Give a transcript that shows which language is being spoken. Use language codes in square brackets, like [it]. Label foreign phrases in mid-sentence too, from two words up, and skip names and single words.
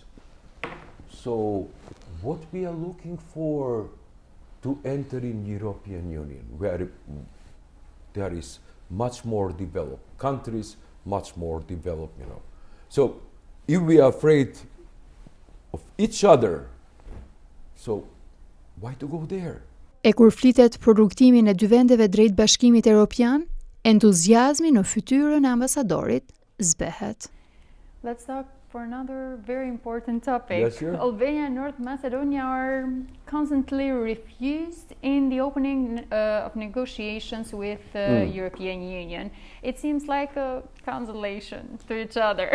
[en] So what we are looking for to enter in European Union, where there is much more developed countries, much more developed, you know. So if we are afraid of each other, so why to go there? [sq] E kur flitet për rrugtimin e dy vendeve drejt Bashkimit Evropian, entuziazmi në fytyrën e ambasadorit zbehet. [en] Let's talk for another very important topic. Yes, sure. Albania and North Macedonia are constantly refused in the opening of negotiations with the European Union. It seems like a consolation to each other.